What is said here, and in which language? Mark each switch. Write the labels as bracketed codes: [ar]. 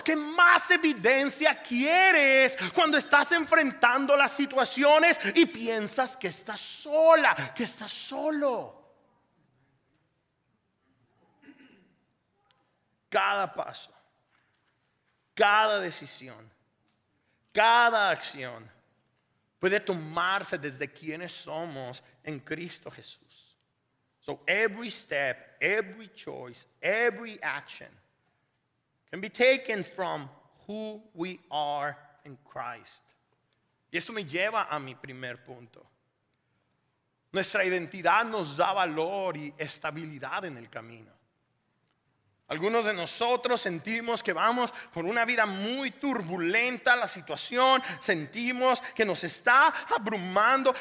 [es] ¿Qué más evidencia quieres cuando estás enfrentando las situaciones y piensas que estás sola, que estás solo? Cada paso, cada decisión, cada acción puede tomarse desde quienes somos en Cristo Jesús. [en] So every step, every choice, every action can be taken from who we are in Christ. [es] Y esto me lleva a mi primer punto. Nuestra identidad nos da valor y estabilidad en el camino. Algunos de nosotros sentimos que vamos por una vida muy turbulenta, la situación, sentimos que nos está abrumando.